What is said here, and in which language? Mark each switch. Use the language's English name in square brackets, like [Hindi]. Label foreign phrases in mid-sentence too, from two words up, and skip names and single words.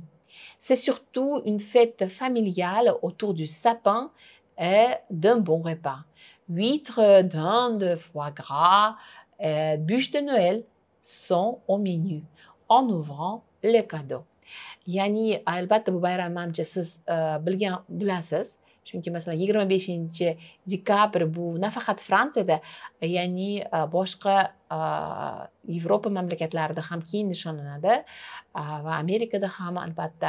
[French] C'est surtout une fête familiale autour du sapin et d'un bon repas. Huîtres, dinde, foie gras, bûches de Noël sont au menu en ouvrant les cadeaux. [Uzbek] Yani albatta bu bayram manimcha siz bilasiz. Chunki masalan 25-dekabr bu nafaqat Fransiyada, ya'ni boshqa Yevropa mamlakatlarida ham keng nishonlanadi va Amerikada ham albatta.